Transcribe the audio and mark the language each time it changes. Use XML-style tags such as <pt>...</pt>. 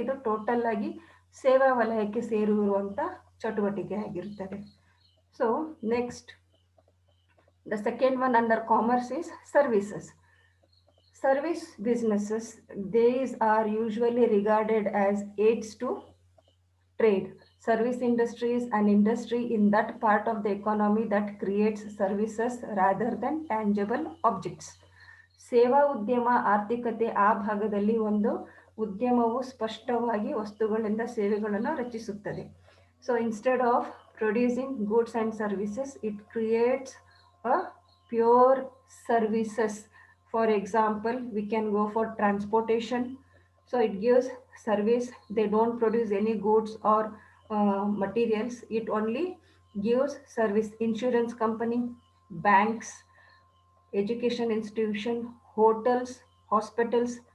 <kn>ಇದು ಟೋಟಲ್ ಆಗಿ ಸೇವಾ ವಲಯಕ್ಕೆ ಸೇರಿರುವಂಥ ಚಟುವಟಿಕೆ ಆಗಿರುತ್ತದೆ.</kn> <en>So next, the second one under commerce is services. Service businesses, these are usually regarded as aids to trade. Service industry is an industry in that part of the economy that creates services rather than tangible objects.</en> <kn>ಸೇವಾ ಉದ್ಯಮ ಆರ್ಥಿಕತೆ ಆ ಭಾಗದಲ್ಲಿ ಒಂದು ಉದ್ಯಮವು ಸ್ಪಷ್ಟವಾಗಿ ವಸ್ತುಗಳಿಂದ ಸೇವೆಗಳನ್ನು ರಚಿಸುತ್ತದೆ.</kn> <en>So instead of producing goods and services, it creates a pure services. For example, we can go for transportation. So it gives service. They don't produce any goods or materials. It only gives service. Insurance company, banks, education institution, hotels, hospitals.</en>